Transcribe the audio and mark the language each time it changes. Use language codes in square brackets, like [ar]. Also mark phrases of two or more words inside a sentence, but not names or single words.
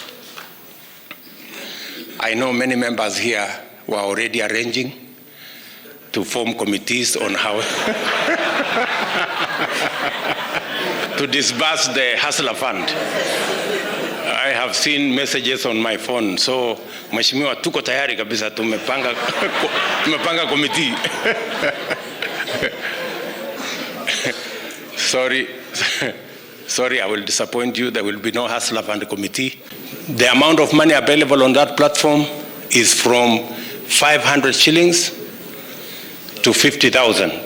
[en] I know many members here who are already arranging to form committees on how to disburse the Hustler Fund. I have seen messages on my phone, so [sw] mheshimiwa tuko tayari kabisa, tumepanga [en] committee. Sorry, I will disappoint you. There will be no Hustler Fund committee. The amount of money available on that platform is from 500 shillings to 50,000.